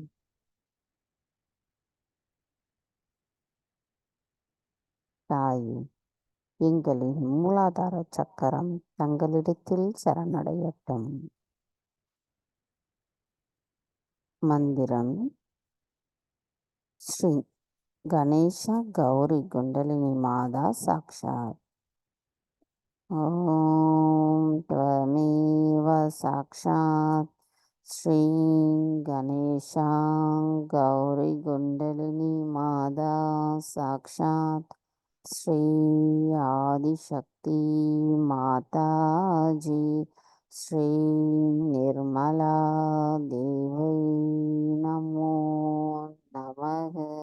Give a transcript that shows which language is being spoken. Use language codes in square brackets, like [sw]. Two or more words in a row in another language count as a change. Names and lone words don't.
[ta] தாயே, எங்களின் மூலாதார சக்கரம் தங்களிடத்தில் சரணடையட்டும். [sa] மந்திரம்: ஸ்ரீ गणेश गौरी कुण्डलिनी माता साक्षात्। ॐ त्वमेव साक्षात् श्रीं गणेशा गौरी कुण्डलिनी माता साक्षात् श्री आदिशक्ति माताजी श्री निर्मला देवी नमो नमः।